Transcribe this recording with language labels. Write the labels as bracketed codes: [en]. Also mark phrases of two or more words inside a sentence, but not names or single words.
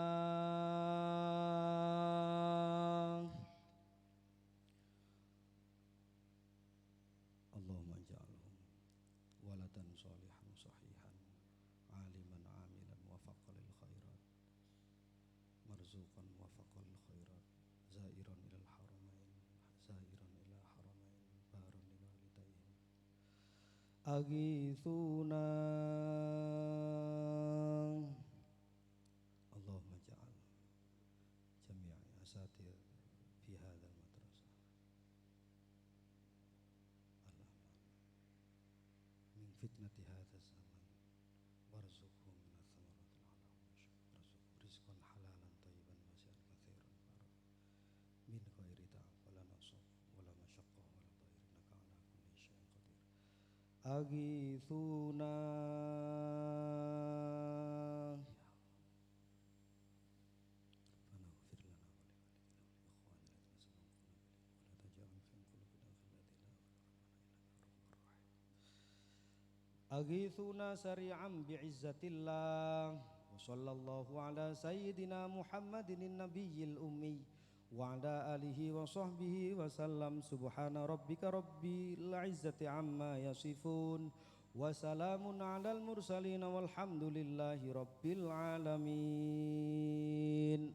[ar] اللهم اجعلهم ولدا صالحا صحيحا عالما عاملا موفقا للخيرات مرزوقا موفقا للخيرات زائرا إلى الحرمين زائرا إلى الحرمين بارا لوالديهم أغثنا. اللهم اجعل جميع الأساتذة في هذه المدرسة من فتنة هذا الزمان وارزقهم من الثمرات وارزق رزقا حلالا طيبا واسعا كثيرا من غير تعب ولا نصب ولا مشقة ولا ضير إنك على كل شيء قدير. أغثنا. أغثنا سريعا بعزة الله وصلى الله على سيدنا محمد النبي الأمي وعلى آله وصحبه وسلم. سبحان ربك رب العزة عما يصفون وسلام على المرسلين والحمد لله رب العالمين.